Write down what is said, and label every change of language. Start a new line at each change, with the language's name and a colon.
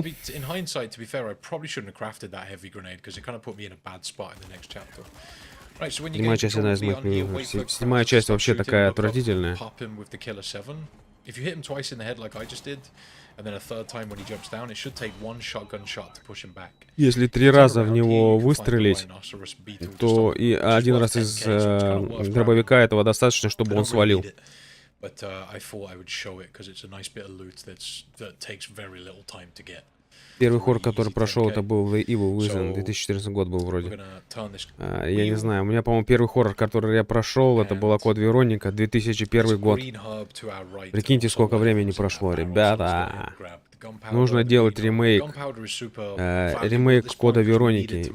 English: In hindsight, to be fair, I probably shouldn't have crafted that heavy grenade because it kind of put me in a bad spot in the next chapter. Right, so when you
Russian: Седьмая
English: get
Russian: часть одна из моих любимых. Седьмая часть вообще такая отвратительная.
English: pop him with the killer 7. If you hit him twice in the head like I just did, and then a third time when he jumps down, it should take one shotgun shot to push him back.
Russian: Если 3 раза в него выстрелить, то и один раз из дробовика этого достаточно, чтобы он свалил.
English: But I thought I would show it because it's a nice bit of loot that takes very little time to get.
Russian: Первый хоррор, который прошел, это был The Evil Within, 2014 год был вроде. Я не знаю, у меня, по-моему, первый хоррор, который я прошел, это была Код Вероника, 2001 год. Прикиньте, сколько времени прошло, ребята. Нужно делать ремейк. Ремейк Кода Вероники.